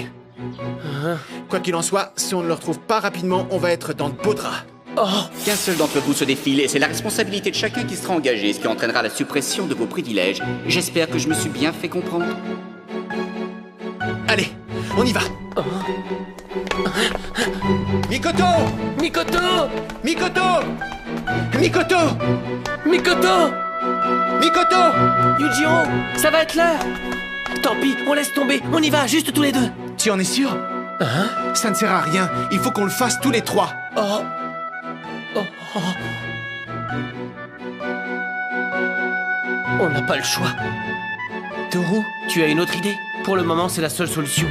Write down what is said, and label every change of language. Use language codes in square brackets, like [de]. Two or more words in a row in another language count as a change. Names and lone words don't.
[fr] Hein? Quoi qu'il en soit, si on ne le retrouve pas rapidement, on va être dans de beaux draps. Oh, Qu'un seul d'entre vous se défile et c'est la responsabilité de chacun qui sera engagée, ce qui entraînera la suppression de vos privilèges. J'espère que je me suis bien fait comprendre. Allez, on y va. Mikoto! Mikoto! Mikoto! Mikoto! Mikoto! Mikoto! Yujiro, ça va être l'heure! Tant pis, on laisse tomber, on y va, juste tous les deux! Tu en es sûr? Hein? Ça ne sert à rien, il faut qu'on le fasse tous les trois. Oh! Oh, oh. On n'a pas le choix. Toru, tu as une autre idée? Pour le moment, c'est la seule solution.